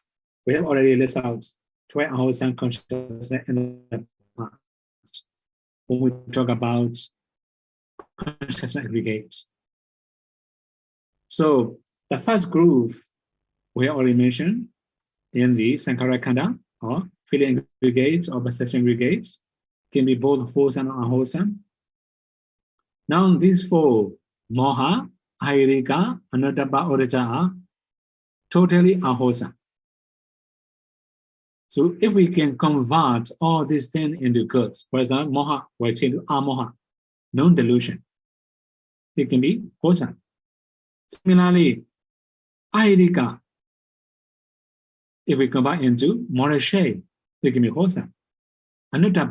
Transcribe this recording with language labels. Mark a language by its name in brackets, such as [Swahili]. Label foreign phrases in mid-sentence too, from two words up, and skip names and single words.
[English] We have already listed out 12 unwholesome consciousness in the past when we talk about consciousness aggregate. So the first group we already mentioned in the [Pali] Sankhara Khanda [English] or feeling aggregate or perception aggregate can be both wholesome and unwholesome. Now these 4, [Pali] moha, ahirika, anadapa, uddhacca, [English] are totally unwholesome. So if we can convert all these things into good, for example, moha will change to amoha, non-delusion. It can be wholesome. Similarly, ahirika, if we convert into moral shame, it can be wholesome.